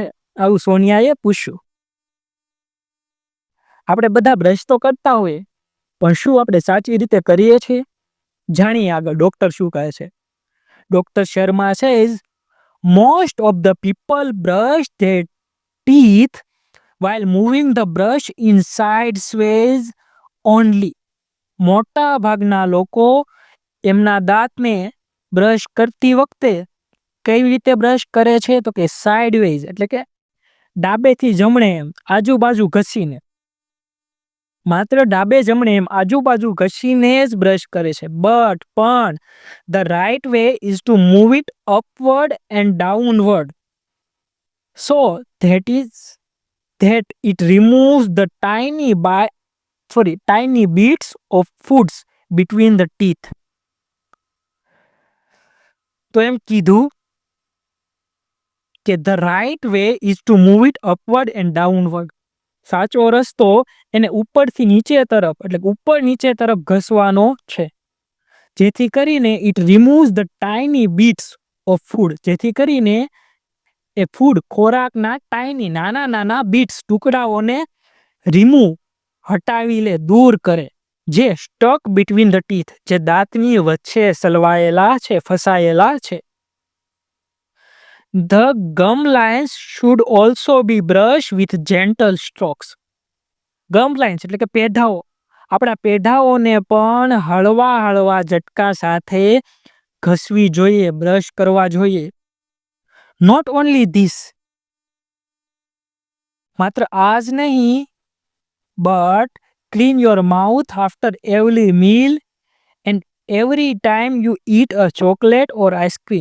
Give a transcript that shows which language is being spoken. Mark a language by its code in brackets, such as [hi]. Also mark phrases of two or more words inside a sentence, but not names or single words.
[gu] આવું સોનિયાએ પૂછ્યું. આપણે બધા બ્રશ તો કરતા હોઈએ, પણ શું આપણે સાચી રીતે કરીએ છીએ? જાણીએ આગળ ડોક્ટર શું કહે છે. [en] Doctor Sharma says, most of the people brush their teeth while moving the brush in sideways only. [gu] મોટા ભાગના લોકો એમના દાંતને બ્રશ કરતી વખતે કઈ રીતે બ્રશ કરે છે? તો કે સાઇડવેઝ એટલે કે ડાબેથી જમણે એમ આજુબાજુ ઘસીને. માત્ર ડાબે જમણે એમ આજુબાજુ ઘસીને જ બ્રશ કરે છે. [en] પણ the right way is to move it upward and downward. સો that is that it removes the tiny bits of foods between the teeth. [gu] તો એમ કીધું કે [en] the right way is to move it upward and downward. [gu] સાચો રસ્તો એને ઉપરથી નીચે તરફ એટલે ઉપર નીચે તરફ ઘસવાનો છે, જેથી કરીને [en] it removes the tiny bits of food, [gu] જેથી કરીને એ ફૂડ ખોરાકના ટાઈની નાના બીટ્સ ટુકડાઓને રિમૂવ હટાવી લે, દૂર કરે, જે [en] stuck between the teeth, [gu] જે દાંતની વચ્ચે સલવાયેલા છે, ફસાયેલા છે. [en] The gum lines should also be brushed with gentle strokes. gum lines [gu] એટલે કે પેઢાઓ, આપણા પેઢાઓને પણ હળવા ઝટકા સાથે ઘસવી જોઈએ, બ્રશ કરવા જોઈએ. [en] not only this, [gu] માત્ર આ જ નહીં, [en] but clean your mouth after every meal and every time you eat a chocolate or ice cream.